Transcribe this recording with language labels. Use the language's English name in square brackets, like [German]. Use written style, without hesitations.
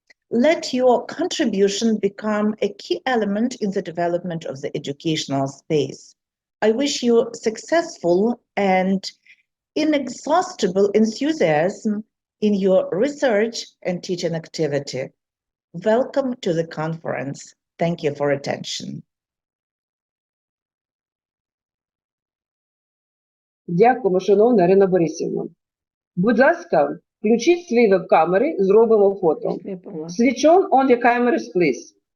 [English] Let your contribution become a key element in the development of the educational space. I wish you successful and inexhaustible enthusiasm in your research and teaching activity. Welcome to the conference. Thank you for attention. [Ukrainian] Дякуємо, шановна Ірина Борисівна. Будь ласка, включіть свої веб-камери, зробимо фото. [English] Switch on your cameras, please.